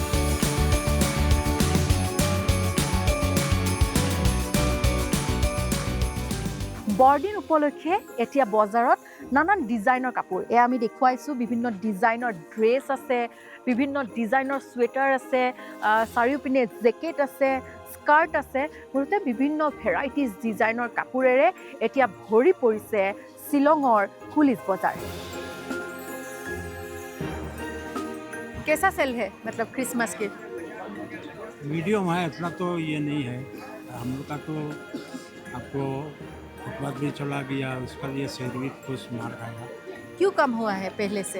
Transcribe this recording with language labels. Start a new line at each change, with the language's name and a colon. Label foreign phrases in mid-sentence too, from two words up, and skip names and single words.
Assamese: বৰদিন উপলক্ষে এতিয়া বজাৰত নানান ডিজাইনৰ কাপোৰ, এয়া আমি দেখুৱাইছোঁ, বিভিন্ন ডিজাইনৰ ড্ৰেছ আছে, বিভিন্ন ডিজাইনৰ চুৱেটাৰ আছে, চাৰিওপিনে জেকেট আছে, স্কাৰ্ট আছে, মুঠতে বিভিন্ন ভেৰাইটিজ ডিজাইনৰ কাপোৰেৰে এতিয়া ভৰি পৰিছে শ্বিলঙৰ পুলিচ বজাৰ।
Hindi: कैसा सेल है मतलब क्रिसमस के? मीडियम है, इतना तो ये नहीं है। हम लोग का तो आपको फुटपाथ भी चला गया, उसका लिए सेल भी कुछ मार खाएगा। क्यों कम हुआ है पहले से?